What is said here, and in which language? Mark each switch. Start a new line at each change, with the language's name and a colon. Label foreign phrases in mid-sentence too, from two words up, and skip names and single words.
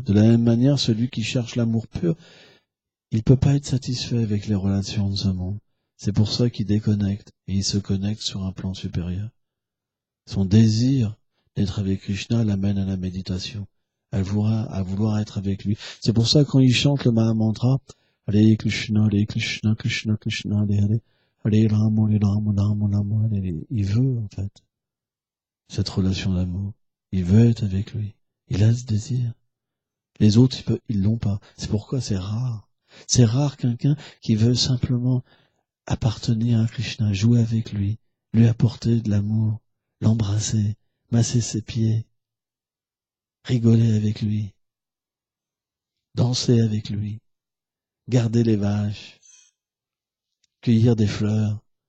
French: De la même manière, celui qui cherche l'amour pur, il peut pas être satisfait avec les relations de ce monde. C'est pour ça qu'il déconnecte et il se connecte sur un plan supérieur. Son désir d'être avec Krishna l'amène à la méditation, à vouloir être avec lui. C'est pour ça quand il chante le Mahamantra, Hare Krishna, Krishna Krishna, Hare Rama, Rama Rama, il veut en fait cette relation d'amour. Il veut être avec lui. Il a ce désir. Les autres, ils l'ont pas. C'est pourquoi c'est rare. C'est rare quelqu'un qui veut simplement appartenir à Krishna, jouer avec lui apporter de l'amour, l'embrasser, masser ses pieds, rigoler avec lui, danser avec lui, garder les vaches, cueillir des fleurs.